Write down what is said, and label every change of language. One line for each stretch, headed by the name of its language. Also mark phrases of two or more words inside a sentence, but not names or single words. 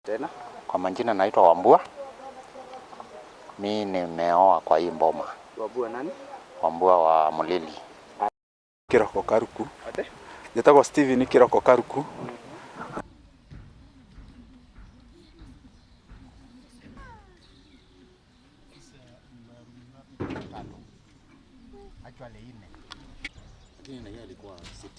Swahili: Tena? Kwa majina naitwa Wambua. Mimi nimeoa kwa hii mboma. Wambua nani? Wambua wa Mulili. Kiroko Karuku.
Kikuyu: Ate? Njĩtagwo Steven Kiroko Karuku. Actually ine.
Swahili: Lakini na yeye alikuwa city.